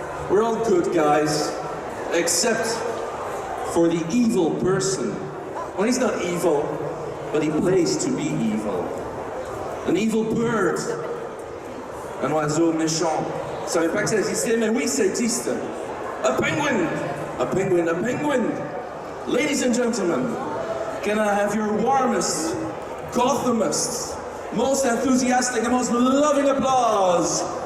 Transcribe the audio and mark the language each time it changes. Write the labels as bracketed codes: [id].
[en] We're all good guys, except for the evil person. Well, he's not evil, but he plays to be evil. An evil bird. [fr] Un oiseau méchant. Vous savez pas que ça existait, mais oui, ça existe. [en] A penguin! A penguin, a penguin! Ladies and gentlemen, can I have your warmest, Gothamist, most enthusiastic and most loving applause?